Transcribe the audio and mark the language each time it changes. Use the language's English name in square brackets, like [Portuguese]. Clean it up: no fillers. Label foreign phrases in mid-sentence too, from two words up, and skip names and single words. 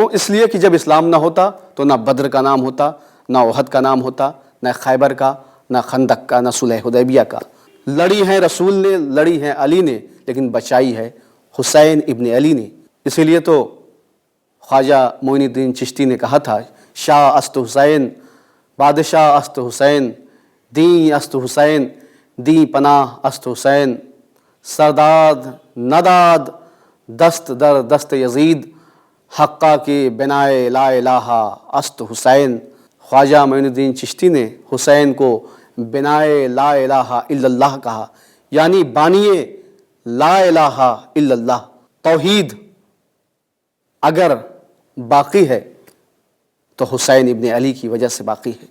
[Urdu] اس لیے کہ جب اسلام نہ ہوتا تو نہ بدر کا نام ہوتا، نہ احد کا نام ہوتا، نہ خیبر کا، نہ خندق کا، نہ صلح حدیبیہ کا۔ لڑی ہے رسول نے، لڑی ہے علی نے، لیکن بچائی ہے حسین ابن علی نے۔ اسی لیے تو خواجہ معین الدین چشتی نے کہا تھا، [Persian] شاہ است حسین، بادشاہ است حسین، دین است حسین، دین پناہ است حسین، سرداد نداد دست در دست یزید، حقہ کی بنائے [Arabic] لا الہ [Persian] است حسین۔ [Urdu] خواجہ معین الدین چشتی نے حسین کو بنائے [Arabic] لا الہ الا اللہ [Urdu] کہا، یعنی بانیے [Arabic] لا الہ الا اللہ۔ [Urdu] توحید اگر باقی ہے تو حسین ابن علی کی وجہ سے باقی ہے۔